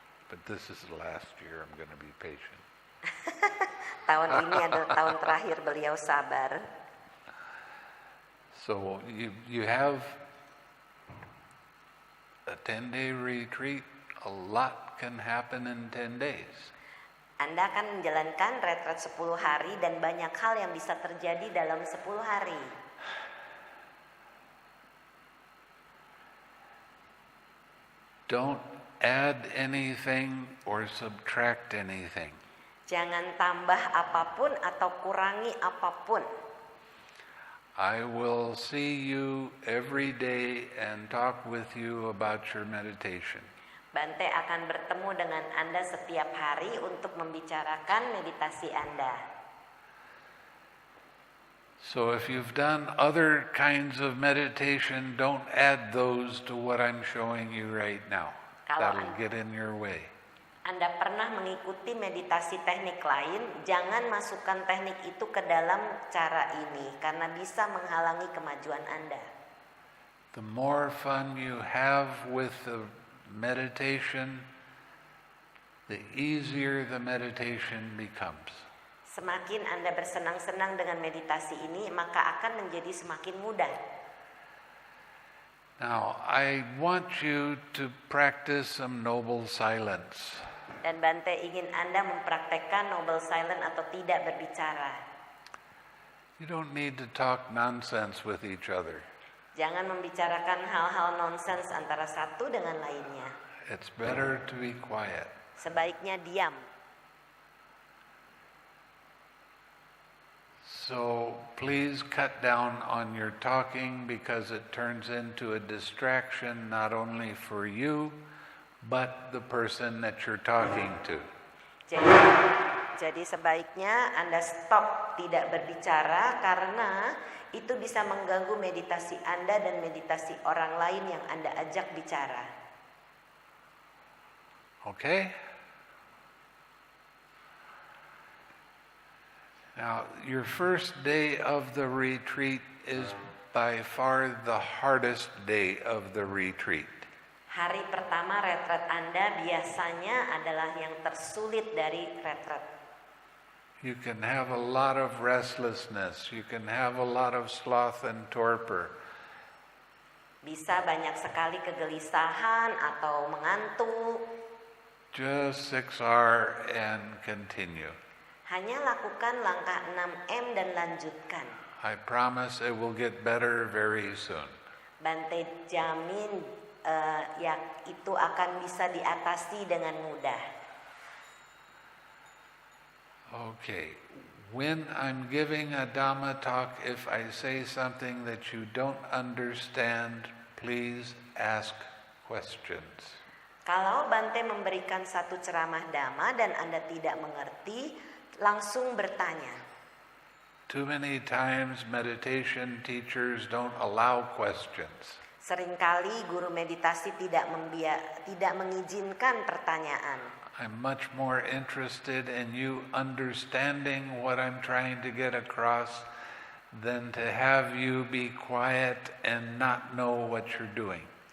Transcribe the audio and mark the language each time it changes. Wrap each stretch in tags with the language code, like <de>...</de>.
<en>But this is the last year I'm going to be patient.</en> <id>Tahun ini adalah tahun terakhir beliau sabar.</id> <en>So you have a 10-day retreat. A lot can happen in 10 days.</en> <id>Anda akan menjalankan retret 10 hari dan banyak hal yang bisa terjadi dalam 10 hari.</id> <en>Don't add anything or subtract anything.</en> <id>Jangan tambah apapun atau kurangi apapun.</id> <en>I will see you every day and talk with you about your meditation.</en> <id>Bante akan bertemu dengan Anda setiap hari untuk membicarakan meditasi Anda.</id> <en>So if you've done other kinds of meditation, don't add those to what I'm showing you right now. That'll get in your way.</en> <id>Anda pernah mengikuti meditasi teknik lain, jangan masukkan teknik itu ke dalam cara ini karena bisa menghalangi kemajuan Anda.</id> <en>The more fun you have with the meditation, the easier the meditation becomes.</en> <id>Semakin Anda bersenang-senang dengan meditasi ini, maka akan menjadi semakin mudah.</id> <en>Now, I want you to practice some noble silence.</en> <id>Dan Bante ingin Anda mempraktekkan noble silence atau tidak berbicara.</id> <en>You don't need to talk nonsense with each other.</en> <id>Jangan membicarakan hal-hal nonsens antara satu dengan lainnya.</id> <en>It's better to be quiet.</en> <id>Sebaiknya diam.</id> <en>So please cut down on your talking because it turns into a distraction not only for you, but the person that you're talking to.</en> <id>Jadi sebaiknya Anda stop tidak berbicara karena itu bisa mengganggu meditasi Anda dan meditasi orang lain yang Anda ajak bicara.</id> <en>Okay? Now, your first day of the retreat is by far the hardest day of the retreat.</en> <id>Hari pertama retret Anda biasanya adalah yang tersulit dari retret.</id> <en>You can have a lot of restlessness. You can have a lot of sloth and torpor.</en> <id>Bisa banyak sekali kegelisahan atau mengantuk.</id> <en>Just 6R and continue.</en> <id>Hanya lakukan langkah 6M dan lanjutkan.</id> <en>I promise it will get better very soon.</en> <id>Bante jamin ya itu akan bisa diatasi dengan mudah.</id> <en>Okay. When I'm giving a Dhamma talk, if I say something that you don't understand, please ask questions.</en> <id>Kalau Bante memberikan satu ceramah Dhamma dan Anda tidak mengerti, langsung bertanya.</id> <en>Too many times meditation teachers don't allow questions.</en> <id>Seringkali guru meditasi tidak mengizinkan pertanyaan.</id> <en>I'm much more interested in you understanding what I'm trying to get across than to have you be quiet and not know what you're doing.</en>